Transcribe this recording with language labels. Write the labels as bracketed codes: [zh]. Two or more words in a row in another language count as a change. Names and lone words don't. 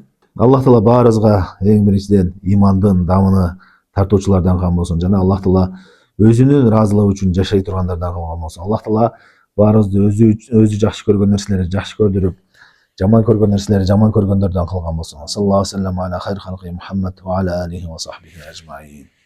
[ky] Аллах Таала баарыбызга эң биринчиден имандын дамыны тартуучулардан кылган болсун, жана Аллах Таала өзүнүн ыраазылыгы үчүн жашай тургандардан кылган болсун. Аллах Таала баарыбызды өзү жакшы көргөн нерселерди жакшы көрдүрүп, жаман көргөн нерселерди жаман көргөндөрдөн кылган болсун. [ar] صلى الله عليه وسلم على خير خلقه محمد وعلى آله وصحبه أجمعين.